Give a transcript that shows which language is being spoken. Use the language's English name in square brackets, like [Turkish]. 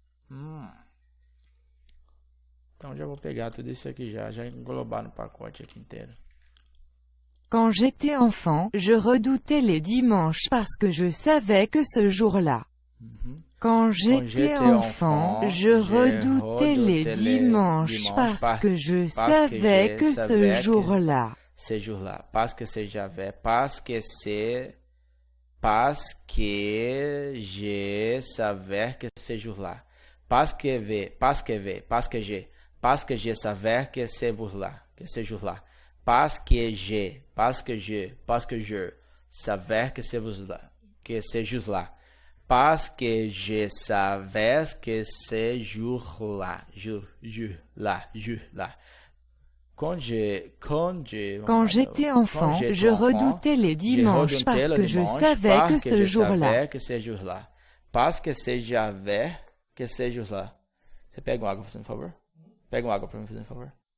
[Portuguese] Então já vou pegar tudo isso aqui já englobar no pacote aqui inteiro. [French] Quand j'étais enfant, je redoutais les dimanches parce que je savais que ce jour-là. Quand j'étais enfant, je redoutais les dimanches parce que je savais que ce jour-là. Ce jour-là. Parce que je savais que ce jour-là. Parce que je savais que ce jour-là. Parce que je savais que ce jour-là. Parce que je savais que ce jour-là. Parce que je savais que ce jour-là. Quand j'étais enfant, je redoutais les dimanches parce que je savais que ce jour-là. Parce que je savais que ce jour-là. [Portuguese] Você pega uma água, fazendo favor? Pega uma água para mim, fazendo favor.